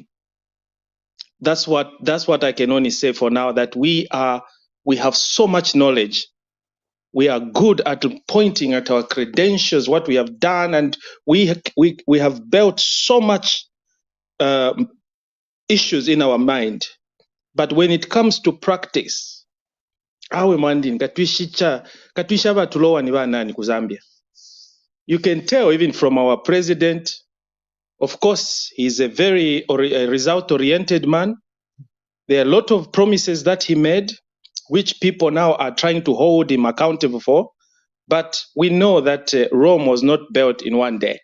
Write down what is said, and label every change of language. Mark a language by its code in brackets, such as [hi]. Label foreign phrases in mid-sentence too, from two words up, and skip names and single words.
[en] That's what I can only say for now, that we have so much knowledge. We are good at pointing at our credentials, what we have done, and we have built so much issues in our mind. But when it comes to practice, [bem] awe mwandini katwisha batulowa ni banani ku Zambia. [en] You can tell even from our president. Of course, he's a very result-oriented man. There are a lot of promises that he made, which people now are trying to hold him accountable for. But we know that Rome was not built in one day.